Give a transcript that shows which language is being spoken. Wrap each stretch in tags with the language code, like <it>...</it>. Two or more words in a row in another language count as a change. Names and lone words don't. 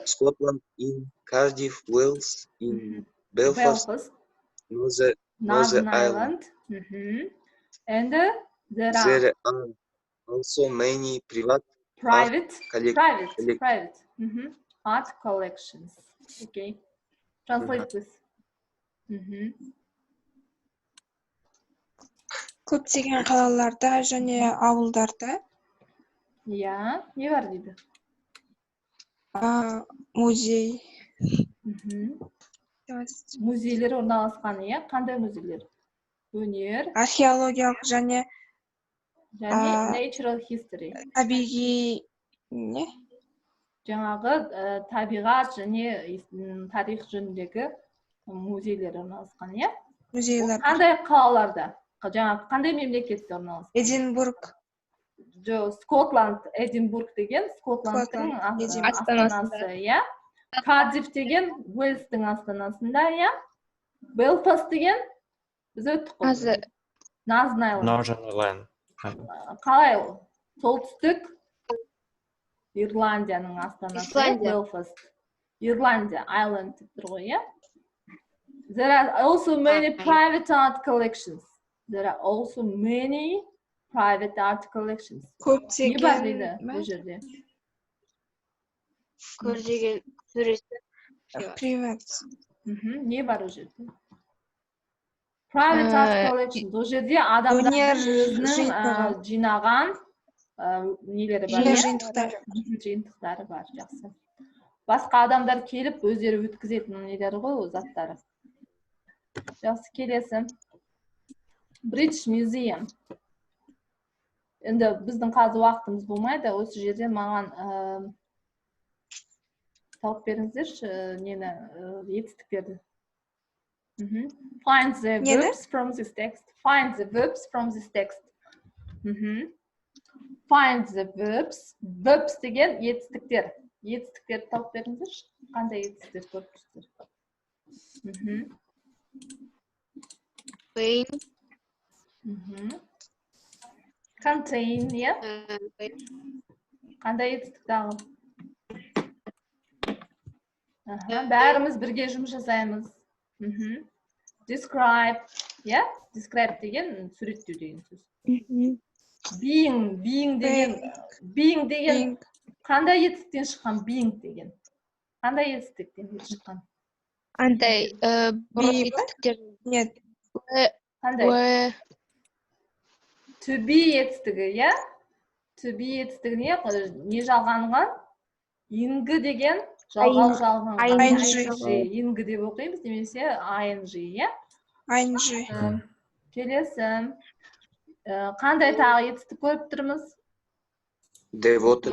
<en>Scotland, in Cardiff, Wales, in Belfast, Northern Ireland. And there are also many private art collections. Okay, translate this.</en> <kk>Көптеген қалаларда және ауылдарда иә, не бар дейді? Музей. Музейлер орналасқан, иә? Қандай музейлер? Өнер. Археологиялық және</kk> <en>natural history.</en> <kk>Табиғи не? Жаңағы табиғат және тарих жөніндегі музейлер орналасқан, иә? Музейлер. Қандай қалаларда? Жаңағы қандай мемлекетте орналасқан? Эдинбург. Скотланд, Эдинбург деген Скотландтың астанасы, иә? Кардиф деген Уэльстің астанасында, иә? Белфаст деген біз өттік қой.</kk> <en>Northern Ireland.</en> <kk>Қалай ол? Солтүстік Ирландияның астанасы, Белфаст. Ирландия, Island деп тұр ғой, иә?</kk> <en>There are also many private art collections.</en> <kk>Көптеген не бар дейді бұл жерде? көрдеген суреті.</kk> <ru>Привет.</ru> <kk>Не бар ол жерде?</kk> <en>Private art collection.</en> <kk>Ол жерде адамдардың Өнер өзінің жиынтығы. жинаған нелері бар. Өнер жиынтықтары. Жиынтықтары бар, жақсы. Басқа адамдар келіп өздері өткізетін нелері ғой, ол заттары. Жақсы, келесі. British Museum. Енді біздің қазір уақытымыз болмайды, осы жерде маған тауып беріңіздерші нені етістіктерді.</kk> <en>Find the verbs from this text. Find the verbs from this text. Find the verbs. Verbs</en> <kk>деген етістіктер. Етістіктерді тауып беріңіздерші. Қандай етістіктер көріп тұрсыздар?</kk> <en>Pain. Contain,</en> <kk>иә? Қандай етістік тағы? Бәріміз бірге жұмыс жасаймыз. Describe, иә? Describe деген суреттеу деген сөз. Being деген қандай етістіктен шыққан? Being деген. Қандай етістіктен шыққан? Андай бұрын етістіктер.</kk> <ru>Нет.</ru> <kk>Қандай?</kk> <en>To be</en> <kk>етістігі, иә?</kk> <en>To be</en> <kk>етістігі не жалғанған? Ингі деген жалған. Ингі деп оқимыз, немесе ING, иә?</kk> <en>ING.</en> <kk>Келесі. Қандай тағы етістік көріп тұрмыз?</kk> <en>Devoted.</en>